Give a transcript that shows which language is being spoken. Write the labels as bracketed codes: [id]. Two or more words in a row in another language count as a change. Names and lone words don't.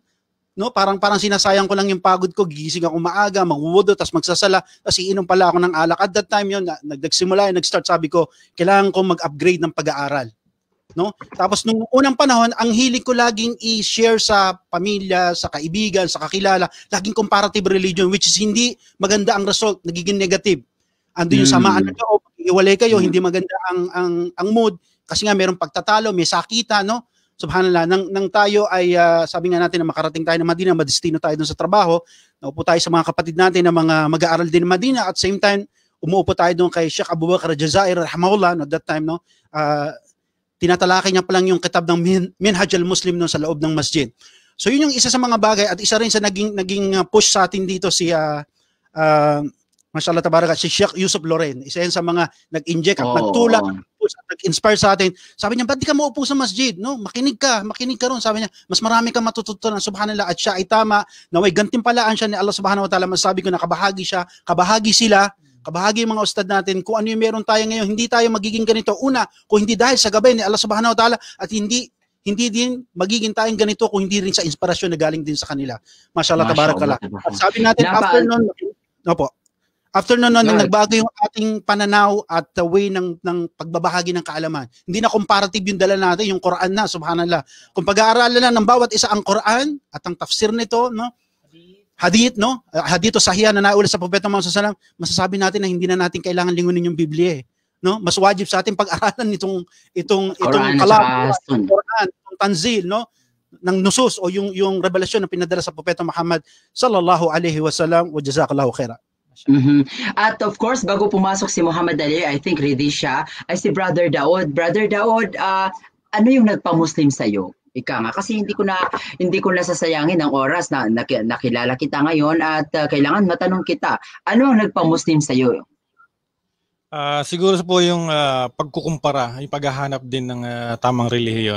[tl] No, parang sinasayang ko lang yung pagod ko, gigising ako maaga, magwuwudo, tapos magsasala, tapos iinom pala ako ng alak. [en] At that time [tl] yun, nag-start, sabi ko, kailangan ko mag-upgrade ng pag-aaral. No? Tapos nung unang panahon, ang hilig ko laging i-share sa pamilya, sa kaibigan, sa kakilala, laging [en] comparative religion, which is [tl] hindi maganda ang result, nagiging negative. Ando yung samaan na loob, iwalay kayo, hindi maganda ang mood, kasi nga mayroong pagtatalo, may sakita, no? Subhanallah, nang tayo ay, sabi nga natin na makarating tayo ng Madina, madestino tayo dun sa trabaho, naupo tayo sa mga kapatid natin na mga mag-aaral din ng Madina, at [en] same time, [tl] umuupo tayo doon kay Sheikh Abu Bakr Jazair, rahimahullah, [en] no, that time, no? [tl] Tinatalakay niya pa lang yung kitab ng Minhaj al-Muslim no, sa loob ng masjid. So yun yung isa sa mga bagay at isa rin sa naging push sa atin dito si [ar] ما شاء الله تبارك, [tl] si Sheikh Yusuf Loren. Isa yan sa mga nag-inject at nagtulak at nag-inspire sa atin. Sabi niya, ba't di ka maupo sa masjid? No? Makinig ka ron. Sabi niya, mas marami kang matututunan, subhanallah. At siya ay tama, naway gantimpalaan siya ni Allah [ar] سبحانه وتعالى. [tl] Masasabi ko na kabahagi siya, kabahagi sila, kabahagi yung mga ustad natin. Kung ano yung meron tayo ngayon, hindi tayo magiging ganito. Una, kung hindi dahil sa gabay ni Allah [ar] سبحانه وتعالى [tl] at hindi din magiging tayong ganito kung hindi rin sa inspirasyon na galing din sa kanila. [ar] ما شاء الله تبارك الله. [tl] At sabi natin, after noon, nung nagbago yung ating pananaw at [en] the way [tl] ng pagbabahagi ng kaalaman. Hindi na comparative yung dala natin, yung Quran na, subhanallah. Kung pag-aaralan na ng bawat isa ang Quran at ang tafsir nito, no? Hadith, no? Hadith o sahih na naulat sa Propeta Muhammad [ar] صلى الله عليه وسلم, [tl] masasabi natin na hindi na natin kailangan lingunin yung Biblia, no? Mas wajib sa ating pag-aralan itong kalam, Quran, itong tanzil, no? Ng nusus o yung revelasyon na pinadala sa Propeta Muhammad [ar] صلى الله عليه وسلم. وجزاك الله خيرا. [en] At of course, [tl] bago pumasok si Muhammad Ali, [en] I think [tl] ready siya, ay si Brother Daud. Brother Daud, ano yung nagpa-Muslim sa'yo? Ika nga, kasi hindi ko na sasayangin ang oras na nakilala kita ngayon at kailangan matanong kita, ano ang nagpa-Muslim sa'yo? Siguro po yung pagkukumpara, yung paghahanap din ng tamang relihiyon.